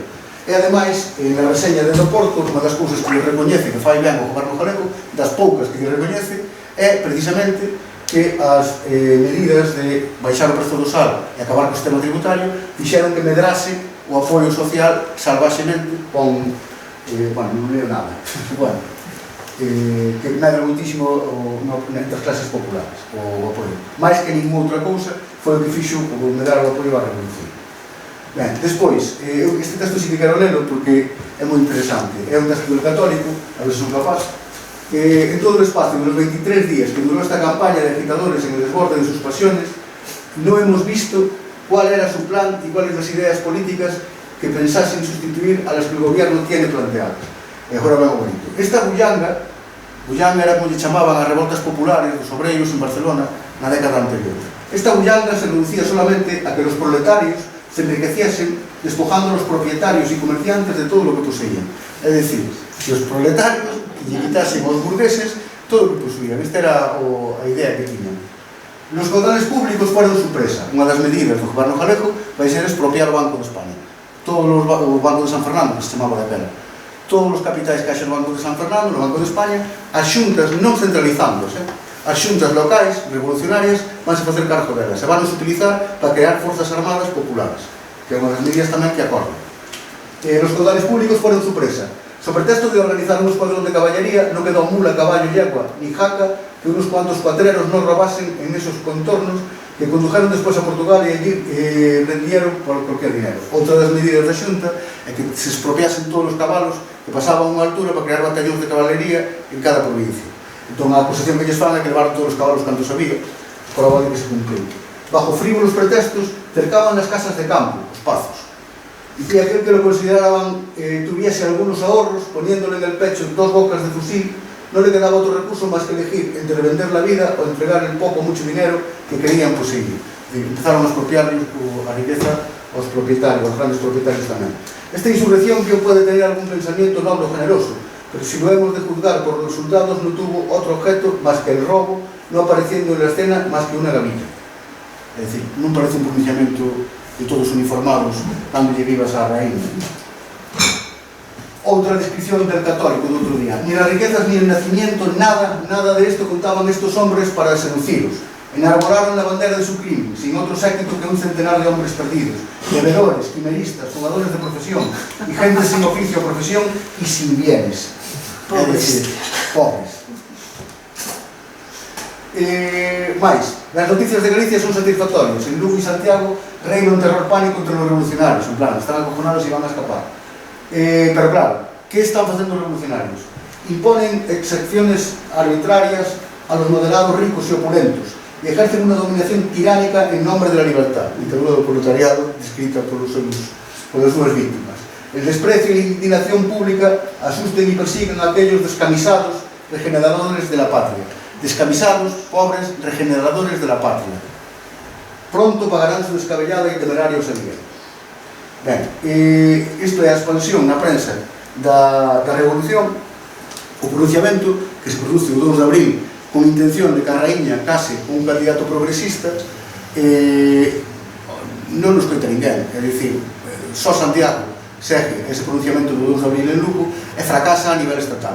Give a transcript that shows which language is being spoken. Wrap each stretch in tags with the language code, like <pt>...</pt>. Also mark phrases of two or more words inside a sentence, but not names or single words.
<gl>E ademais, na reseña de Porto, unha das cousas que lle recoñece que fai ben o goberno galego, das poucas que lle recoñece, é precisamente que as medidas de baixar o prezo do sal e acabar co sistema tributario fixeron que medrase o apoio social salvaxemente con, non leo nada, que medra moitísimo entre as clases populares o apoio. Mais que ninguna outra cousa foi o que fixo o medrar o apoio á revolución. Ben, despois, este texto sí que quero lelo porque é moi interesante. É un texto del Católico, a ver se son capaz.</gl> <es>En todo el espacio de los 23 días que duró esta campaña de agitadores en el desborde de sus pasiones, no hemos visto cuál era su plan y cuáles las ideas políticas que pensasen sustituir a las que el gobierno tiene planteadas.</es> <gl>Agora ben o bonito. Esta bullanga era como lle chamaban as revoltas populares dos obreiros en Barcelona na década anterior.</gl> <es>Esta bullanga se reducía solamente a que los proletarios se enriqueciesen despojando a los propietarios y comerciantes de todo lo que poseían. Es decir,</es> <gl>que os proletarios lle quitasen aos burgueses todo o que posuían. Esta era a idea que tiñan.</gl> <es>Los caudales públicos fueron su presa.</es> <gl>Unha das medidas do goberno galego vai ser expropiar o Banco de España. Todos o Banco de San Fernando, que se chamaba daquela. Todos os capitais que haxa no Banco de San Fernando, no Banco de España, as xuntas non centralizándose, as xuntas locais, revolucionarias, vanse facer cargo delas.</gl> <es>Se van a utilizar</es> <gl>para crear forzas armadas populares, que é unha das medidas tamén que acordan.</gl> <es>Los caudales públicos fueron su presa. Sobre pretexto de organizar un escuadrón de caballería, no quedó mula, caballo, yegua ni jaca que unos cuantos cuatreros no robasen en esos contornos que condujeron despois a Portugal e allí vendieron por cualquier dinero.</es> <gl>Outra das medidas da Xunta é que se expropiasen todos os cabalos que pasaban unha altura para crear batallóns de caballería en cada provincia. Entón a acusación que lles fan é que levaron todos os cabalos canto sabía, prova de que se cumpliu.</gl> <es>Bajo frívolos pretextos, cercaban</es> <gl>as casas de campo, os pazos.</gl> <es>Y que aquel que lo consideraban tuviese algunos ahorros, poniéndole en el pecho 2 bocas de fusil, no le quedaba otro recurso más que elegir entre vender la vida o entregar el poco o mucho dinero que querían poseer.</es> <gl>Empezaron a expropiar a riqueza aos propietarios, aos grandes propietarios tamén.</gl> <es>Esta insurrección que puede tener algún pensamiento noble o generoso, pero si lo hemos de juzgar por los resultados no tuvo otro objeto más que el robo no apareciendo en la escena más que una gavilla.</es> <gl>É dicir, non parece un pronunciamento de todos uniformados dándolle vivas á raíña. Outra descripción</gl> <es>del católico</es> <gl>do outro día.</gl> <es>Ni las riquezas ni el nacimiento, nada de esto contaban estos hombres para seduciros. Enarboraron la bandera de su crimen, sin otro séquito que un centenar de hombres perdidos, bebedores, quimeristas, fumadores de profesión, y gente sin oficio o profesión y sin bienes. Es decir, pobres.</es> <gl>Mais, as noticias de Galicia son satisfactorias.</gl> <es>En Lugo e Santiago reina un terror pánico entre los revolucionarios.</es> <gl>En plan, están acojonados e van a escapar. Pero claro, ¿qué están facendo os revolucionarios?</gl> <es>Imponen excepciones arbitrarias a los moderados ricos y opulentos y ejercen una dominación tiránica en nombre de la libertad, dictadura</es> <gl>do proletariado</gl> <es>descrita por las súas víctimas. El desprecio y la indignación pública asusten y persiguen a aquellos descamisados regeneradores de la patria. Descamisados, pobres, regeneradores de la patria. Pronto pagarán su descabellada y temeraria osadía.</es> <gl>Ben, isto é a expansión na prensa da revolución, o pronunciamento que se produce o 2 de abril con intención de que a raíña case con un candidato progresista, non nos coita ninguén. É dicir, só Santiago segue ese pronunciamento do 2 de abril en Lugo e fracasa a nivel estatal.</gl>